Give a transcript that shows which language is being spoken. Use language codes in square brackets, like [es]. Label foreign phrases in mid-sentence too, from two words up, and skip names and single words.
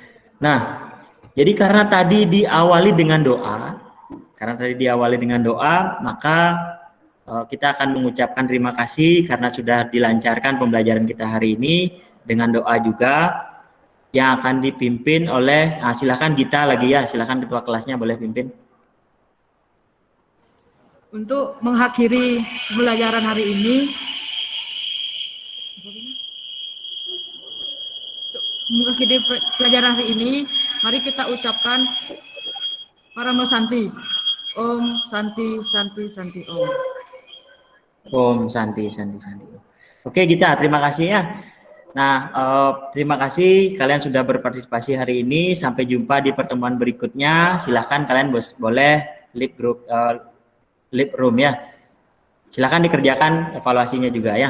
[id] Nah, jadi karena tadi diawali dengan doa, maka kita akan mengucapkan terima kasih karena sudah dilancarkan pembelajaran kita hari ini dengan doa juga yang akan dipimpin oleh, silakan Gita lagi ya, silakan ketua kelasnya boleh pimpin. Untuk mengakhiri pembelajaran hari ini, mengakhiri pelajaran hari ini, mari kita ucapkan Parama Santi. [sa] Om Santi Santi Santi Om. Om Santi Santi Santi. [id] Oke Gita, terima kasih ya. Nah, terima kasih kalian sudah berpartisipasi hari ini. Sampai jumpa di pertemuan berikutnya. Silahkan kalian boleh [en] leave room [id] ya. Silahkan dikerjakan evaluasinya juga ya.